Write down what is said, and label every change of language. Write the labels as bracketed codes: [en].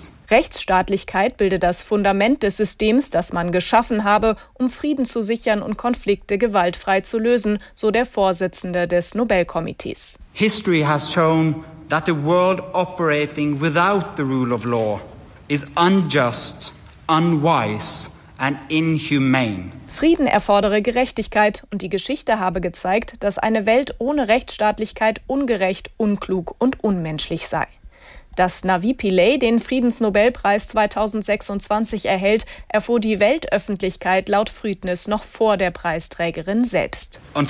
[de] Rechtsstaatlichkeit bildet das Fundament des Systems, das man geschaffen habe, um Frieden zu sichern und Konflikte gewaltfrei zu lösen, so der Vorsitzende des Nobelkomitees. [en] History has shown that a world operating without the rule of law is unjust, unwise and inhumane. [de] Frieden erfordere Gerechtigkeit und die Geschichte habe gezeigt, dass eine Welt ohne Rechtsstaatlichkeit ungerecht, unklug und unmenschlich sei. Dass Navi Pillay den Friedensnobelpreis 2026 erhält, erfuhr die Weltöffentlichkeit laut Frydnus noch vor der Preisträgerin selbst.